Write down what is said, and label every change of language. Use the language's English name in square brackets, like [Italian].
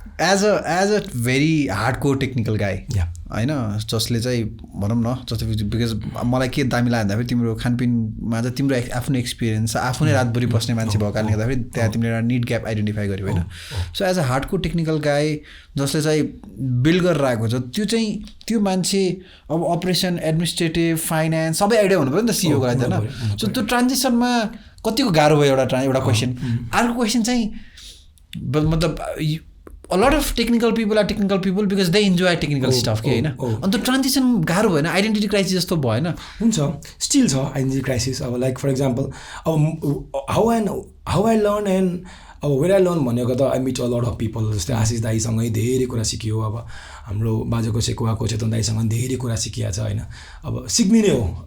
[Nepali] as a very hardcore technical गाई होइन जसले चाहिँ भनौँ न जस्तै बिकज मलाई के दामी लाग्यो भन्दाखेरि तिम्रो खानपिनमा चाहिँ तिम्रो आफ्नो एक्सपिरियन्स आफू नै रातभरि बस्ने मान्छे भएको कारणले गर्दाखेरि त्यहाँ तिमीले एउटा निड ग्याप आइडेन्टिफाई गर्यो होइन [English] so as a hardcore technical guy [Nepali] जसले चाहिँ बिल्ड गरेर आएको छ त्यो मान्छे अब अपरेसन एडमिनिस्ट्रेटिभ फाइनेन्स सबै आइडिया हुनु पऱ्यो नि त सिइओको लागि होइन सो त्यो ट्रान्जिसनमा कतिको गाह्रो भयो एउटा क्वेसन अर्को क्वेसन चाहिँ मतलब [English] a lot of technical people are technical people because they enjoy technical stuff [Nepali] के हैन अनि त्यो ट्रान्जिसन गाह्रो भएन आइडेन्टिटी क्राइसिस जस्तो भएन हुन्छ स्टिल छ आइडेन्टिटी क्राइसिस अब लाइक फर एक्जाम्पल अब हाउ आई लर्न एन्ड अब वेयर आई लर्न भनेको त I meet a lot of people जस्तै आशिष दाईसँगै धेरै कुरा सिकियो अब हाम्रो बाजेको सेकुवाको चेतन दाईसँग धेरै कुरा सिकिया छ हैन अब सिक्ने नै हो